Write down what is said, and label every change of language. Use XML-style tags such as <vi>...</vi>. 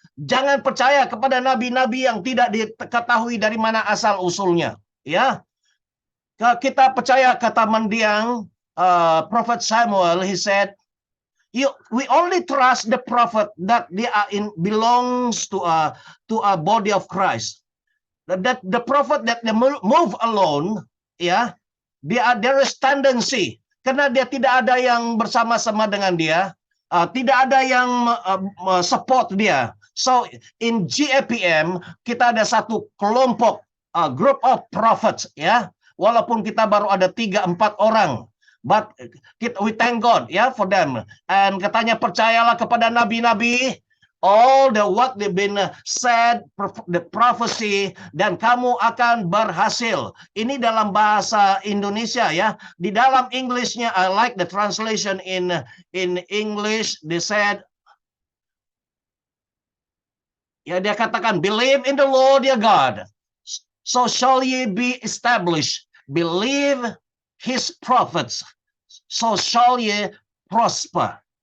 <id>Jangan percaya kepada nabi-nabi yang tidak diketahui dari mana asal usulnya. Ya, kita percaya kata mendiang,</id> <en>Prophet Samuel, he said, we only trust the prophet that they are belongs to a body of Christ. That the prophet that they move alone, ya, there is tendency</en> <id>karena dia tidak ada yang bersama-sama dengan dia, tidak ada yang support dia. So in GAPM kita ada satu kelompok</id> <en>group of prophets,</en> <id>ya, walaupun kita baru ada 3-4 orang.</id> <en>But we thank God, ya, for them.</en> <id>And katanya percayalah kepada nabi-nabi,</id> <en>all the what they've been said, the prophecy,</en> <id>dan kamu akan berhasil. Ini dalam bahasa Indonesia, ya. Di dalam Englishnya,</id> <en>I like the translation in English. They said, ya,</en> <id>dia katakan,</id> <en>believe in the Lord your God, so shall ye be established. Believe his prophets, so shall ye prosper.</en>